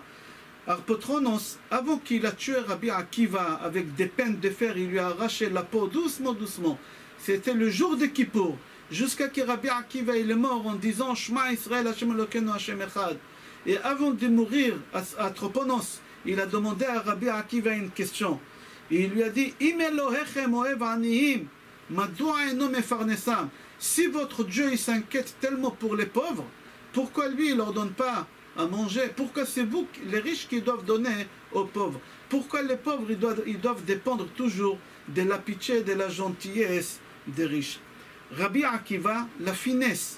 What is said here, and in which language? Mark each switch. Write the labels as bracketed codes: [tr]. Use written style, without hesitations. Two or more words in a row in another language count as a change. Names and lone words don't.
[fr] Arpotronos, avant qu'il a tué Rabbi Akiva avec des peines de fer, il lui a arraché la peau doucement, doucement. C'était le jour de Kippour, jusqu'à que Rabbi Akiva il est mort en disant [he] שמע ישראל השם אלוקינו השם אחד. [fr] Et avant de mourir à Troponos, il a demandé à Rabbi Akiva une question. Et il lui a dit [he] אם אלוהיכם אוהב עניים, מדוע אינו מפרנסם. [fr] Si votre Dieu il s'inquiète tellement pour les pauvres, pourquoi lui il leur donne pas à manger? Pourquoi c'est vous, les riches, qui doivent donner aux pauvres? Pourquoi les pauvres, ils doivent dépendre toujours de la pitié, de la gentillesse des riches? Rabbi Akiva, la finesse.